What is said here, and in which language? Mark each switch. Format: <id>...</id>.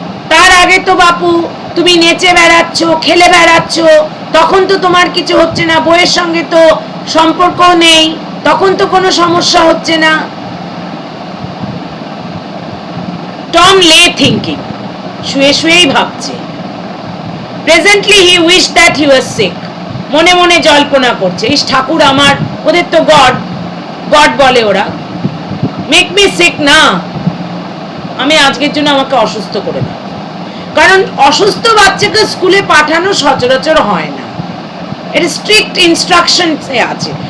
<bn>তার আগে তো বাপু তুমি নেচে বেড়াচ্ছ, খেলে বেড়াচ্ছ, তখন তো তোমার কিছু হচ্ছে না, বইয়ের সঙ্গে তো সম্পর্ক নেই, তখন তো কোনো সমস্যা হচ্ছে না। টম</bn> <en>lay thinking,</en> <bn>শুয়ে শুয়েই ভাবছে।</bn> <en>Presently he wished that he was sick.</en> <bn>মনে মনে জল্পনা করছে, ইস ঠাকুর আমার, ওদের তো গড বলে ওরা,</bn> <en>make me sick</en> <bn>না, আমি আজকের জন্য আমাকে অসুস্থ করে দাও। কারণ অসুস্থ বাচ্চাকে স্কুলে পাঠানো সচরাচর হয় না, এটা স্ট্রিক্ট ইনস্ট্রাকশনসে আছে।</bn>